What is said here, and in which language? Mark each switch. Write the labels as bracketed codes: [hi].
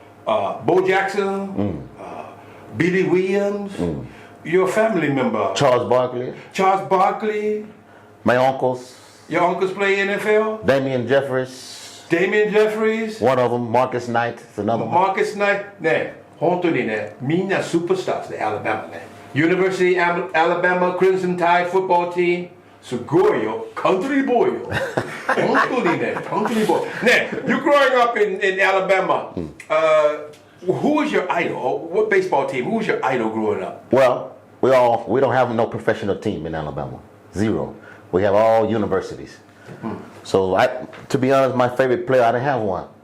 [en] Bo Jackson, Billy Williams. Your family member. Charles Barkley. Charles Barkley. My uncles. Your uncles play NFL? Damian Jeffries. Damian Jeffries. One of them, Marcus Knight, is another one. Marcus Knight. [ja] ね、本当にね、みんなスーパースターですね、Alabama ね。 [en] University Alabama Crimson Tide football team. [ja] すごいよ、カントリーボーイよ。本当にね、カントリーボーイ。 [en] ね、you growing up in Alabama. Who was your idol? What baseball team? Who was your idol growing up? Well, we don't have no professional team in Alabama. Zero. We have all universities. So, to be honest, my favorite player, I didn't have one.